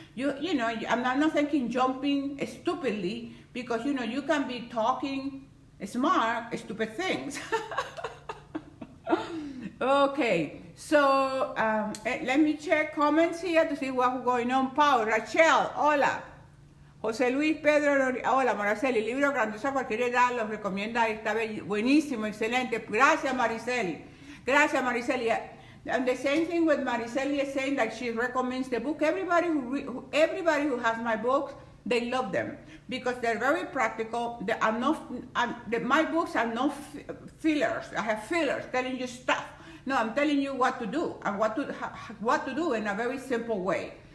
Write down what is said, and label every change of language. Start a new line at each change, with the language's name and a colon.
English: You know, I'm not thinking jumping stupidly, because you can be talking smart, stupid things. Okay, so let me check comments here to see what's going on.
Spanish: Paul, Rachel, hola. José Luis, Pedro, hola Mariceli, libro grandioso a cualquier edad, los recomienda, está buenísimo, excelente. Gracias Mariceli, gracias Mariceli.
English: And the same thing with Mariceli is saying that she recommends the book. Everybody who has my books, they love them because they're very practical. They are my books are no fillers. I have fillers telling you stuff. No, I'm telling you what to do and what to do in a very simple way.